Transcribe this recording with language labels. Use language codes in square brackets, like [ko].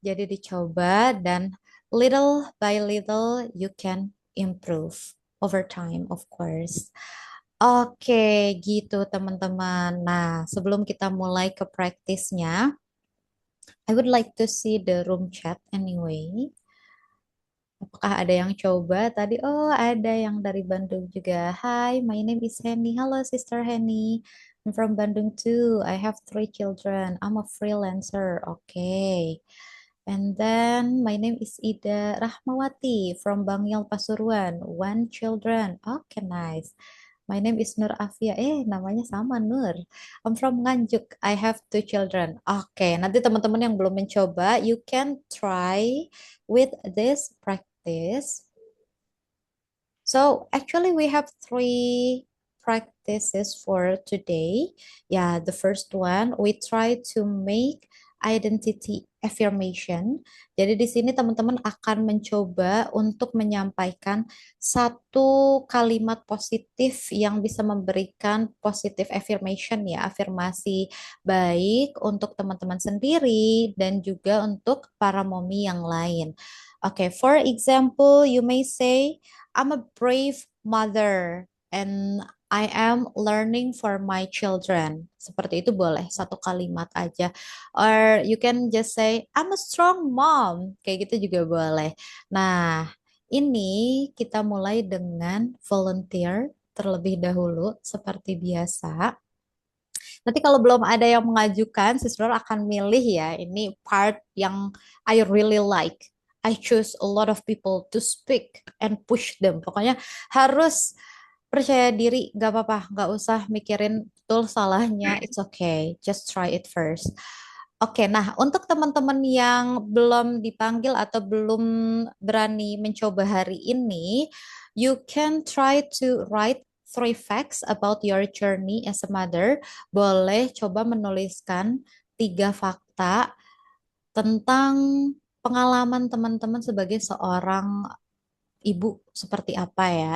[id] Jadi dicoba dan [en] little by little you can improve over time, of course. [id] Oke, gitu teman-teman. Nah, sebelum kita mulai ke praktisnya, [en] I would like to see the room chat anyway. [id] Apakah ada yang coba tadi? Oh, ada yang dari Bandung juga. [en] Hi, my name is Henny. Halo, Sister Henny. I'm from Bandung too. I have 3 children. I'm a freelancer. Okay. And then my name is Ida Rahmawati from Bangyal Pasuruan. 1 children. Okay, nice. My name is Nur Afia. [id] Namanya sama Nur. [en] I'm from Nganjuk. I have 2 children. [id] Oke, nanti teman-teman yang belum mencoba, [en] you can try with this practice. So actually we have 3 practices for today. Yeah, the first one we try to make identity affirmation. [id] Jadi di sini teman-teman akan mencoba untuk menyampaikan satu kalimat positif yang bisa memberikan positive affirmation ya, afirmasi baik untuk teman-teman sendiri dan juga untuk para momi yang lain. [en] Oke, for example, you may say I'm a brave mother and I am learning for my children. [id] Seperti itu boleh, satu kalimat aja. [en] Or you can just say, I'm a strong mom. [id] Kayak gitu juga boleh. Nah, ini kita mulai dengan volunteer terlebih dahulu, seperti biasa. Nanti kalau belum ada yang mengajukan, siswa akan milih ya. Ini part yang [en] I really like. I choose a lot of people to speak and push them. [id] Pokoknya harus percaya diri, gak apa-apa, gak usah mikirin betul salahnya. [en] It's okay, just try it first. [id] Oke, nah untuk teman-teman yang belum dipanggil atau belum berani mencoba hari ini, [en] you can try to write [id] three facts about your journey as a mother, boleh coba menuliskan 3 fakta tentang pengalaman teman-teman sebagai seorang ibu seperti apa ya.